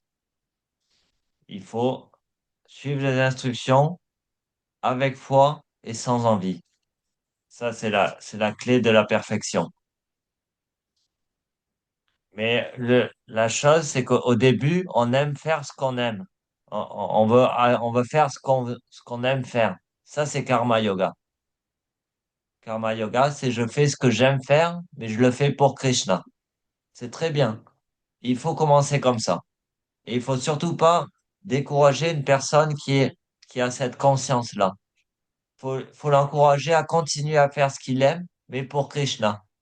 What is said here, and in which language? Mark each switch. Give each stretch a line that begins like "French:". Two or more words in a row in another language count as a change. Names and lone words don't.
French: Il faut suivre les instructions avec foi et sans envie. Ça, c'est la clé de la perfection. Mais la chose, c'est qu'au début, on aime faire ce qu'on aime. On veut faire ce qu'on aime faire. Ça, c'est karma yoga. Karma yoga, c'est je fais ce que j'aime faire, mais je le fais pour Krishna. C'est très bien. Il faut commencer comme ça. Et il faut surtout pas décourager une personne qui a cette conscience-là. Faut l'encourager à continuer à faire ce qu'il aime, mais pour Krishna.